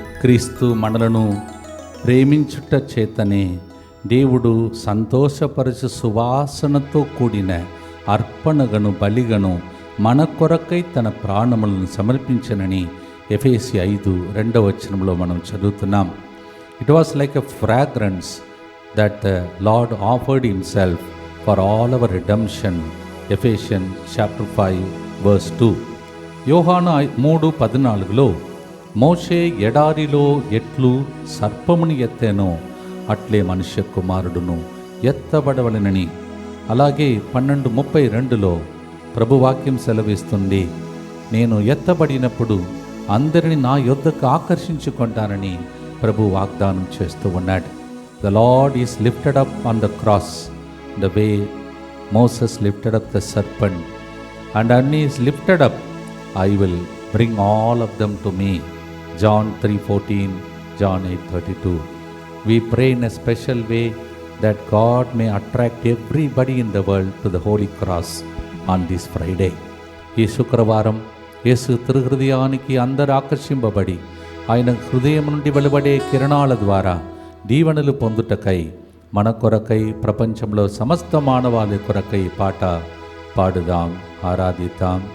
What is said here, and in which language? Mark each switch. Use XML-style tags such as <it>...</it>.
<te>క్రీస్తు మనలను ప్రేమించుట చేతనే దేవుడు సంతోషపరచు సువాసనతో కూడిన అర్పణగను బలిగను మన కొరకై తన ప్రాణములను సమర్పించనని ఎఫెసీ 5:2 మనం చదువుతున్నాం.</te> <en>It was like a fragrance that the Lord offered himself for all our redemption. Ephesians chapter 5 verse 2.</en> <te>యోహాను 3:14లో మోషే ఎడారిలో ఎట్లు సర్పముని ఎత్తేనో అట్లే మనుష్య కుమారుడును ఎత్తబడవలెనని, అలాగే 12:32లో ప్రభువాక్యం సెలవిస్తుంది, నేను ఎత్తబడినప్పుడు అందరిని నా యొద్దకు ఆకర్షించుకుంటానని ప్రభు వాగ్దానం చేస్తూ ఉన్నాడు.</te> <en>The Lord is lifted up on the cross the way Moses lifted up the serpent, and when he is lifted up, I will bring all of them to me. John 3:14, John 8:32. We pray in a special way that God may attract everybody in the world to the Holy Cross on this Friday.</en> <te>ఈ శుక్రవారం యేసు తిరుహృదయానికి అందరూ ఆకర్షింపబడి ఆయన హృదయం నుండి వెలువడే కిరణాల ద్వారా దీవెనలు పొందుటకై మన కొరకై, ప్రపంచంలో సమస్త మానవాళి కొరకై పాట పాడుదాం, ఆరాధిద్దాం.</te>